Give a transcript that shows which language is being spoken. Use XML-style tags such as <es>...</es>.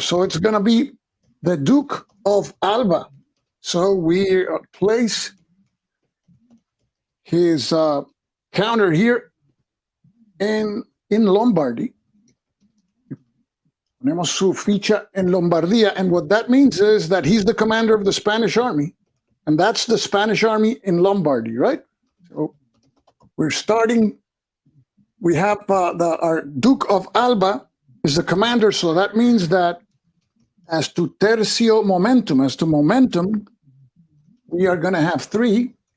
<en>So it's going to be the Duke of Alba. So we place his counter here in Lombardy.</en> <es>Ponemos su ficha en Lombardía.</es> <en>And what that means is that he's the commander of the Spanish army. And that's the Spanish army in Lombardy, right? So we're starting. We have our Duke of Alba is the commander. So that means that as to tercio momentum, we are going to have 3.</en>